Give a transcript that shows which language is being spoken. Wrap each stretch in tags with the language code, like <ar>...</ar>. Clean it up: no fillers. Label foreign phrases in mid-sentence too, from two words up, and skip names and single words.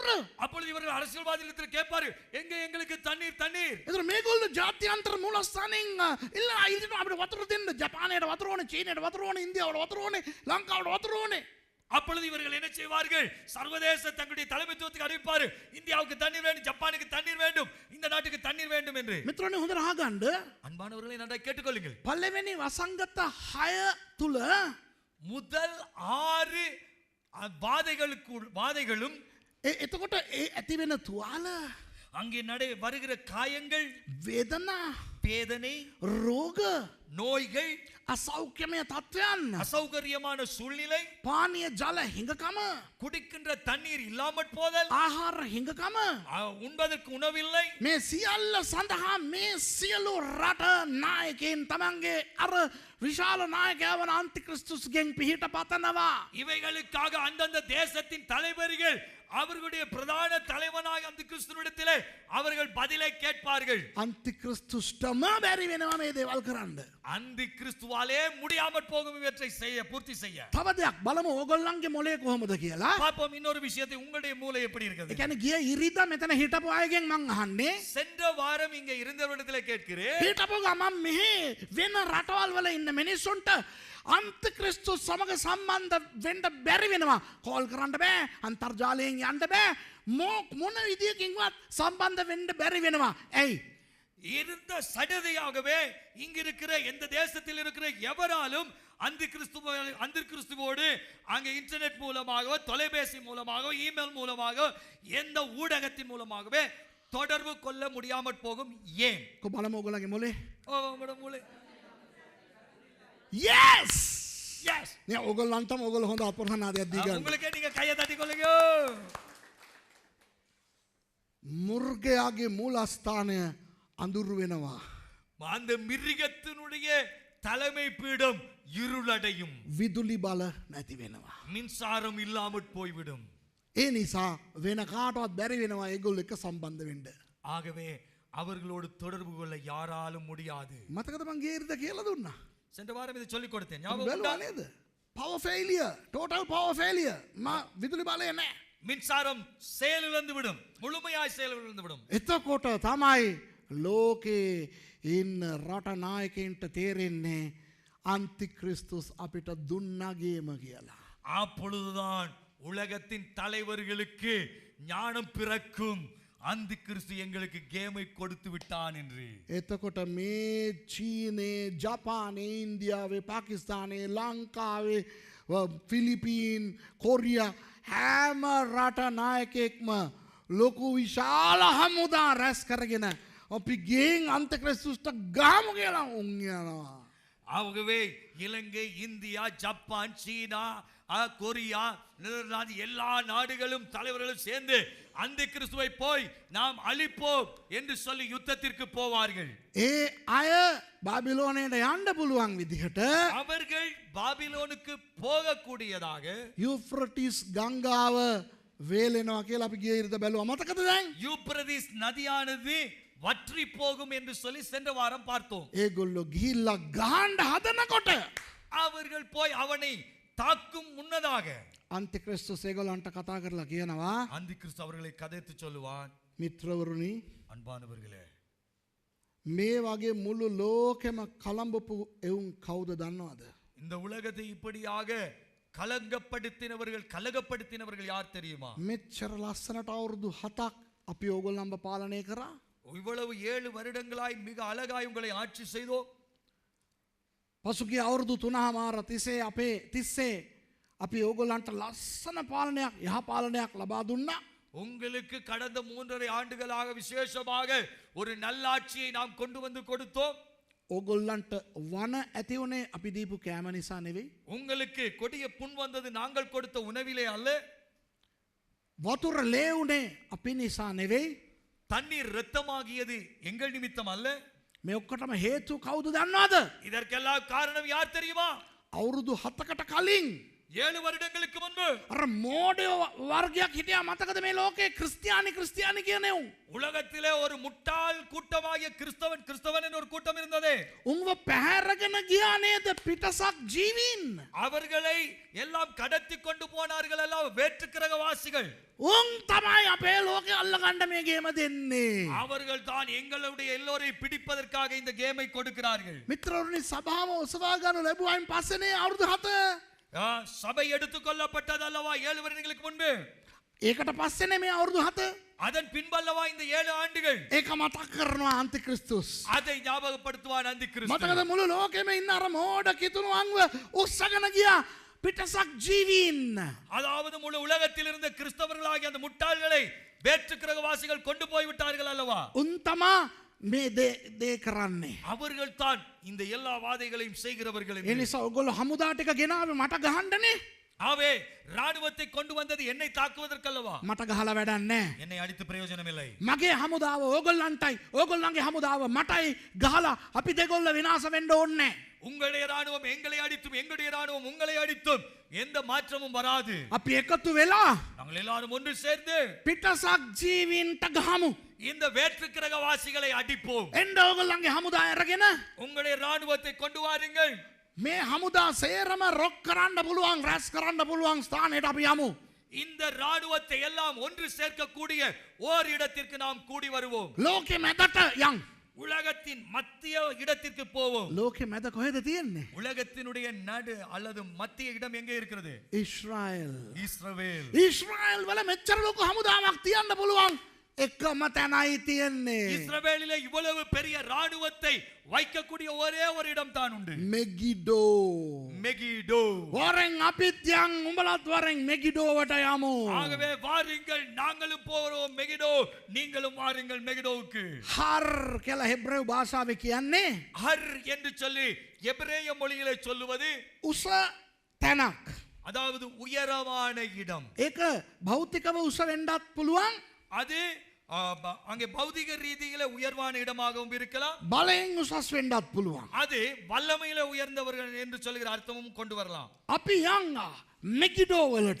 <ta>அப்பொழுது இவர்கள் அரசியல்வாதிகளிடத்தில் கேட்பார்கள், எங்க எங்களுக்கு தண்ணீர் தண்ணீர்.</ta> <si>එතකොට මේගොල්ලෝ ජාත්‍යන්තර මූලස්ථානෙන් ඉල්ලනවා අපිට වතුර දෙන්න. ජපානයට වතුර ඕනේ, චීනයට වතුර ඕනේ, ඉන්දියාවට වතුර ඕනේ, ලංකාවට වතුර ඕනේ.</si> <ta>அப்பொழுது இவர்கள் என்ன செய்வார்கள்? சர்வதேச தங்களுடைய தலைமைத்துவத்துக்கு அறிவிப்பாரு, இந்தியாவுக்கு தண்ணீர் வேண்டும், ஜப்பானுக்கு தண்ணீர் வேண்டும், இந்த நாட்டுக்கு தண்ணீர் வேண்டும் என்று.</ta> <si>මිත්‍රෝනි හොඳට අහගන්න.</si> <ta>அன்பானவர்களை நன்றாக கேட்டுக்கொள்ளுங்கள்.</ta> <si>පළවෙනි වසංගත 6 තුල</si> <ta>முதல் 6 வாதைகளும்</ta> <si>එතකොට ඒ ඇති වෙන තුවාල</si> <ta>அங்கே வருகிற காயங்கள்,</ta> <si>වේදනා,</si> <ta>வேதனை,</ta> <si>රෝග,</si> <ta>நோய்கள்,</ta> <si>අසෞඛ්‍යමය තත්ත්වයන්,</si> <ta>அசௌகரியமான சூழ்நிலை,</ta> <si>පානීය ජල හිඟකම,</si> <ta>குடிக்கின்ற தண்ணீர் இல்லாமட் போதல்,</ta> <si>ආහාර හිඟකම,</si> <ta>உண்பதற்கு உணவில்லை.</ta> <si>මේ සියල්ල සඳහා මේ සියලු රට නායකයන් තමන්ගේ අර විශාල නායකයන් අන්තික්‍රිස්තුස්ගෙන් පිහිට පතනවා.</si> <ta>இவைகளுக்காக அந்தந்த தேசத்தின் தலைவர்கள் அவர்களுடைய பிரதான தலைவனாக அந்த கிறிஸ்துவிடத்திலே அவர்கள் பதிலை கேட்பார்கள்.</ta> <si>අන්තික්‍රිස්තුස්ටම බැරි වෙනවා මේ දේවල් කරන්න.</si> <ta>அந்த கிறிஸ்துவாலே முடியாமற் போகும் இவற்றை பூர்த்தி செய்ய.</ta> <si>තව දෙයක් බලමු ඕගොල්ලන්ගේ මොලේ කොහොමද කියලා.</si> <ta>பாப்போம் இன்னொரு விஷயத்தை, உங்களுடைய மூளை எப்படி</ta> <si>ඒ</si> <ta>இருக்குது?</ta> <si>කියන්නේ ගිය ඉරිදා මෙතන හිටපු අයගෙන් මං අහන්නේ.</si> <ta>சென்ற வாரம் இங்க இருந்தவரிடத்திலே கேட்கிறேன்.</ta> <si>හිටපු ගමන් මෙහි වෙන රටවල් වල ඉන්න මිනිස්සුන්ට අන්තික්‍රිස්තුස් සමග සම්බන්ධ වෙන්න බැරි වෙනවා. කෝල් කරන්න බෑ, අන්තර්ජාලයෙන් යන්න බෑ, මොන විදියකින්වත් සම්බන්ධ වෙන්න බැරි වෙනවා. ඇයි?</si> <ta>இருந்த சடதியாகவே இங்க இருக்கிற எந்த தேசத்தில் இருக்கிற எவராலும் அந்த கிறிஸ்துவோடு அங்கே இன்டர்நெட் மூலமாக, தொலைபேசி மூலமாக, இமெயில் மூலமாக, எந்த ஊடகத்தின் மூலமாகவே தொடர்பு கொள்ள முடியாமற் போகும். ஏன்?</ta> <si>බලමු ඕගොල්ලන්ගේ මොලේ.</si> <ta>உங்களோட மூளை.</ta> <en>yes yes</en> <si>නේ ඕගොල්ලන්ටම ඕගොල්ලෝ හොඳ අපරහනාදයක් දී ගන්න.</si> <ta>உங்களுக்கு நீங்க கையை தட்டி கொள்ளுங்க.</ta> <si>මුර්ගයාගේ මූලස්ථානය අඳුරු වෙනවා.</si> <ta>அந்த மிருகத்தினுடைய தலைமை பீடம் இருளடையும்.</ta> <si>විදුලි බල නැති වෙනවා.</si> <ta>மின்சாரம் இல்லாமற் போய்விடும்.</ta> <si>ඒ නිසා වෙන කාටවත් බැරි වෙනවා ඒගොල්ලෝ එක්ක සම්බන්ධ වෙන්න.</si> <ta>ஆகவே அவர்களோடு தொடர்பு கொள்ள யாராலும் முடியாது.</ta> <si>මතකද මං ගිය ඉරිදා කියලා දුන්නා.</si> <ta>சென்ற வாரம் இதை சொல்லிக் கொடுத்தேன்.</ta> <si>බැලුවා</si> <ta>ஞாபகம்</ta> <si>නේද?</si> <en>power failure, total power failure.</en> <si>විදුලි බලය නැහැ.</si> <ta>மின்சாரம் செயலிழந்து விடும், முழுமையாய் செயலிழந்து விடும்.</ta> <si>එතකොට තමයි ලෝකේ ඉන්න රට නායකයන්ට තේරෙන්නේ අන්තික්‍රිස්තුස් අපිට දුන්නගේම කියලා.</si> <ta>அப்பொழுதுதான் உலகத்தின் தலைவர்களுக்கு ஞானம் பிறக்கும், அந்த கிறிஸ்து எங்களுக்கு கேமை கொடுத்து விட்டான் என்று.</ta> <si>එතකොට මේ චීනේ, ජපානයේ, ඉන්දියාවේ, පාකිස්තානයේ, ලංකාවේ, ෆිලිපීන්, කොරියා හැම රට නායකයෙක්ම ලොකු විශාල හමුදා රැස් කරගෙන අපි ගෙන් අන්තික්‍රිස්තුස්ට ගහමු කියලා උන් යනවා.</si> <ta>ஆகவே இலங்கை, இந்தியா, ஜப்பான், சீனா, கொரியா, நெதர்லாந்து எல்லா நாடுகளும் தலைவர்களும் சேர்ந்து அந்த கிறிஸ்துவை போய் நாம் அழிப்போம் என்று சொல்லி யுத்தத்திற்கு போவார்கள்.</ta> <si>ඒ අය බාබිලෝනයට යන්න පුළුවන් විදිහට</si> <ta>அவர்கள் பாபிலோனுக்கு போகக்கூடியதாக</ta> <si>යුෆ්‍රටිස් ගංගාව වේලෙනවා කියලා අපි ගිය ඉරිදා බැලුවා. මතකද දැන්?</si> <ta>யூப்ரதீஸ் நதியானது வற்றி போகும் என்று சொல்லி சென்ற வாரம் பார்த்தோம்.</ta> <si>ඒගොල්ලෝ ගිහිල්ලා ගහන්න හදනකොට</si> <ta>அவர்கள் போய் அவனை தாக்கும் முன்னதாக</ta> <si>අන්තික්‍රිස්තුස් ඒගොල්ලන්ට කතා කරලා කියනවා,</si> <ta>அந்த கிறிஸ்து அவர்களை கதைத்து சொல்லுவான்,</ta> <si>මිත්‍රවරුනි,</si> <ta>அன்பானவர்களே,</ta> <si>මේ වගේ මුළු ලෝකෙම කලඹපු එවුන් කවුද දන්නවද?</si> <ta>இந்த உலகத்தை இப்படியாக கலகப்படுத்தினவர்கள் யார் தெரியுமா?</ta> <si>මෙච්චර ලස්සනට අවුරුදු 7ක් අපි ඕගොල්ලන්ව පාලනය කරා.</si> <ta>இவ்வளவு 7 வருடங்களாய் மிக அழகாய் உங்களை ஆட்சி செய்தோம்.</ta> <si>පසුගිය අවුරුදු 3මාර තිස්සේ අපි ඕගොල්ලන්ට ලස්සන පාලනයක් යහ පාලනයක් ලබා දුන්නා.</si> <ta>உங்களுக்கு கடந்த 3.5 ஆண்டுகளாக விசேஷமாக ஒரு நல்லாட்சியை நாம் கொண்டு வந்து கொடுத்தோம்.</ta> <si>ඕගොල්ලන්ට වන ඇති වුණේ අපි දීපු කෑම නිසා නෙවෙයි.</si> <ta>உங்களுக்கு கொடிய புண் வந்தது நாங்கள் கொடுத்த உணவிலே அல்ல.</ta> <si>වතුර ලේ උනේ අපි නිසා නෙවෙයි.</si> <ta>தண்ணீர் இரத்தமாகியது எங்கள் நிமித்தம் அல்ல.</ta> <si>මේ ඔක්කොටම හේතු කවුද දන්නවද?</si> <ta>இதற்கெல்லாம் காரணம் யார் தெரியுமா?</ta> <si>අවුරුදු 7කට කලින්</si> <ta>7 வருடங்களுக்கு முன்பு</ta> <si>අර මෝඩයෝ වර්ගයක් හිටියා මතකද මේ ලෝකේ ක්‍රිස්තියානි කියනේ උන්.</si> <ta>உலகத்திலே ஒரு முட்டாள் கூட்டமாகிய கிறிஸ்தவன் என்ற ஒரு கூட்டம் இருந்தது.</ta> <si>උන්ව පැහැරගෙන ගියා නේද පිටසක් ජීවීන්.</si> <ta>அவர்களை எல்லாம் கடத்தி கொண்டு போனார்கள் எல்லாம் வேற்றுக்கிரகவாசிகள்.</ta> <si>උන් තමයි අපේ ලෝකේ අල්ලගන්න මේ ගේම දෙන්නේ.</si> <ta>அவர்கள் தான் எங்களுடைய எல்லோரையும் பிடிப்பதற்காக இந்த கேமை கொடுக்கிறார்கள்.</ta> <si>මිත්‍රවරුනි සභාව ඔසවා ගන්න ලැබුවායින් පස්සේනේ අවුරුදු 7.</si> <ta>சபை எடுத்துக்கொள்ளப்பட்டது அல்லவா 7 வருடங்களுக்கு முன்பு.</ta> <si>ඒකට පස්සේනේ මේ අවුරුදු 7.</si> <ta>அதன் பின்பல்லவா இந்த 7 ஆண்டுகள்.</ta> <si>ඒක මතක් කරනවා අන්තික්‍රිස්තුස්.</si> <ta>அதை ஞாபகப்படுத்துவான் அந்தி கிறிஸ்து.</ta> <si>මතකද මුළු ලෝකෙම ඉන්න අර මෝඩ කිතුණුවන්ව උස්සගෙන ගියා පිටසක් ජීවීන්.</si> <ta>அதாவது முழு உலகத்தில் இருந்த கிறிஸ்தவர்களாகிய அந்த முட்டாள்களை வேற்றுக்கிரகவாசிகள் கொண்டு போய் விட்டார்கள் அல்லவா.</ta> <si>උන් තමා මේ දේ කරන්නේ.</si> <ta>அவர்கள் தான் இந்த எல்லா வாதைகளையும் செய்கிறவர்கள்.</ta> <si>ඒ නිසා ඔයගොල්ලෝ හමුදා ටික ගෙනාවේ මට ගහන්නනේ.</si> <ta>ஆவே ராணுவத்தை கொண்டு வந்தது என்னை தாக்குவதற்கல்லவா.</ta> <si>මට ගහලා වැඩක් නැහැ.</si> <ta>என்னை அடித்து பிரயோஜனம் இல்லை.</ta> <si>මගේ හමුදාව ඕගොල්ලන්ටයි ඕගොල්ලන්ගේ හමුදාව මටයි ගහලා අපි දෙගොල්ල විනාශ වෙන්න ඕනේ.</si> <ta>உங்களுடைய ராணுவம் எங்களை அடித்தும் எங்களுடைய ராணுவம் உங்களை அடித்தும் எந்த மாற்றமும் வராது.</ta> <si>අපි එකතු වෙලා</si> <ta>நாங்கள் எல்லாரும் ஒன்று சேர்ந்து</ta> <si>පිටසක් ජීවීන්ට ගහමු.</si> <ta>இந்த வேற்றுக்கிரகவாசிகளை அடிப்போம்.</ta> <si>එන්න ඕගොල්ලන්ගේ හමුදා අරගෙන</si> <ta>உங்களுடைய ராணுவத்தை கொண்டு வாருங்கள்.</ta> <si>මේ හමුදා සේරම රොක් කරන්න පුළුවන් රැස් කරන්න පුළුවන් ස්ථානයට අපි යමු.</si> <ta>இந்த ராணுவத்தை எல்லாம் ஒன்று சேர்க்கக்கூடிய ஓர் இடத்திற்கு நாம் கூடி வருவோம்.</ta> <si>ලෝකෙ මැදට යන්.</si> <ta>உலகத்தின் மத்திய இடத்திற்கு போவோம்.</ta> <si>ලෝකෙ මැද කොහෙද තියෙන්නේ?</si> <ta>உலகத்தினுடைய நடு அல்லது மத்திய இடம் எங்கே இருக்கிறது?</ta> <si>ඊශ්‍රායල්.</si> <ta>இஸ்ரவேல்.</ta> <si>ඊශ්‍රායල් වල මෙච්චර ලොකු හමුදාවක් තියන්න පුළුවන් එකම තැනයි තියෙන්නේ.</si> <ta>இஸ்ரவேலிலே இவ்வளவு பெரிய ராணுவத்தை வைக்கக்கூடிய ஒரே ஒரு இடம் தான் உண்டு.</ta> <si>මෙගිඩෝ.</si> <ta>மெகிடோ.</ta> <si>වරෙන් අපිත් යන් උඹලත් වරෙන් මෙගිඩෝවට යමු.</si> <ta>ஆகவே வாருங்கள் நாங்களும் போறோம் மெகிடோ, நீங்களும் வாருங்கள் மெகிடோவுக்கு.</ta> <si>හර් කියලා හෙබ්‍රේව භාෂාවේ කියන්නේ</si> <ta>ஹர் என்று சொல்லி எபிரேய மொழியிலே சொல்லுவது</ta> <si>උස තැනක්.</si> <ta>அதாவது உயரமான இடம்.</ta> <si>ඒක භෞතිකව උස වෙන්නත් පුළුවන්.</si> <ta>அது அங்கே பௌதிக ரீதியில உயர்வான இடமாகவும் இருக்கலாம்.</ta> <si>බලයෙන් උසස් වෙන්නත් පුළුවන්.</si> <ta>அது வல்லமையில உயர்ந்தவர்கள் என்று சொல்கிற அர்த்தமும் கொண்டு வரலாம்.</ta> <si>අපි යන් මෙගිඩෝ වලට.</si>